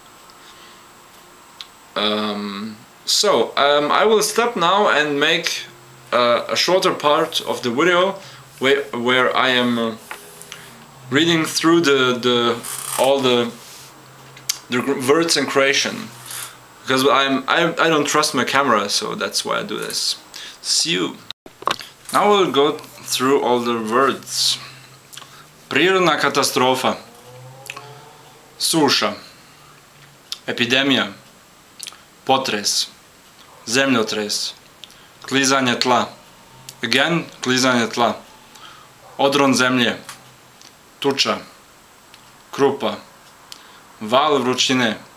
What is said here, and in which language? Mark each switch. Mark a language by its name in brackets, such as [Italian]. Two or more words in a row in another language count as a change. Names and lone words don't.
[English] I will stop now and make a shorter part of the video where I am reading through all the words in Croatian, because I don't trust my camera, so that's why I do this. See you. Now we'll go through all the words. [Croatian] Prirodna katastrofa, suša, epidemija, potres, zemljotres, klizanje tla, again klizanje tla, odron zemlje, tuča, krupa, val vrućine,